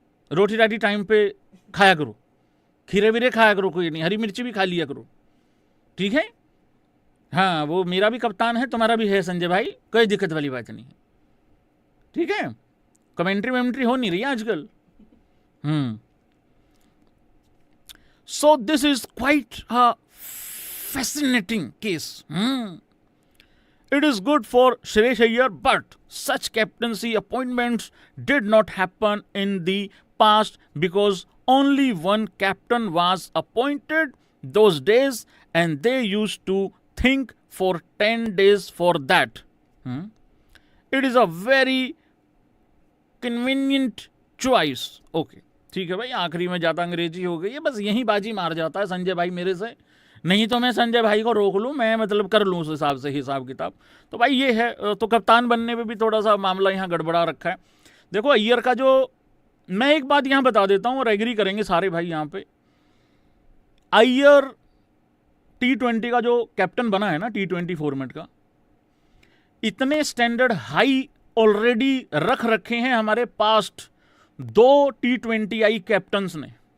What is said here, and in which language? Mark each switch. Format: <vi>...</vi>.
<hi>रोटी राटी टाइम पे खाया करो, खीरे वीरे खाया करो, कोई नहीं, हरी मिर्ची भी खा लिया करो, ठीक है। हाँ वो मेरा भी कप्तान है, तुम्हारा भी है संजय भाई, कोई दिक्कत वाली बात नहीं है, ठीक है। कमेंट्री वेमेंट्री हो नहीं रही आजकल।</hi> <en>So this is quite a fascinating case. It is good for Suresh Iyer, but such captaincy appointments did not happen in the past because only one captain was appointed those days and they used to think for 10 days for that. It is a very convenient choice. Okay.</en> <hi>ठीक है भाई, आखिरी में ज़्यादा अंग्रेजी हो गई है, बस यही बाजी मार जाता है संजय भाई मेरे से, नहीं तो मैं संजय भाई को रोक लूँ, मैं मतलब कर लूँ उस हिसाब से हिसाब किताब। तो भाई ये है, तो कप्तान बनने पे भी थोड़ा सा मामला यहाँ गड़बड़ा रखा है। देखो अय्यर का जो, मैं एक बात यहाँ बता देता हूँ और एग्री करेंगे सारे भाई यहाँ पे, अय्यर T20 का जो कैप्टन बना है ना, T20 फॉर्मेट का, इतने स्टैंडर्ड हाई ऑलरेडी रख रखे हैं हमारे पास्ट 2 T20I कैप्टन्स ने।</hi>